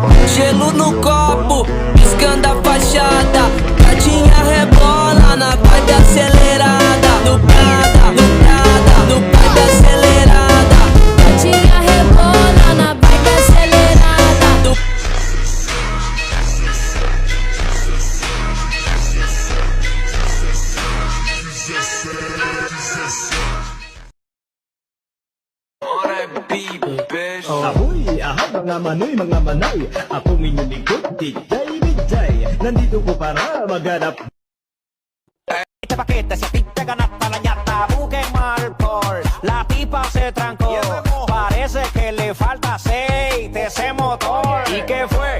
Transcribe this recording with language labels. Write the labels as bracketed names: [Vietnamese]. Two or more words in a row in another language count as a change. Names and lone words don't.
[Portuguese] Gelo no copo, piscando a fachada. Gatinha rebola na vibe acelerada. No Prada, no Prada, no vibe acelerada. Gatinha rebola na vibe acelerada. [Filipino] Ahoy, mga manoy, mga manay. Akong inyong lingkod, DJ Bijay. Nandito ko para maghanap. [Spanish] Este paquete se pinta ganas para la ñata, busquen mal por la tipa se trancó, parece que le falta aceite ese motor y que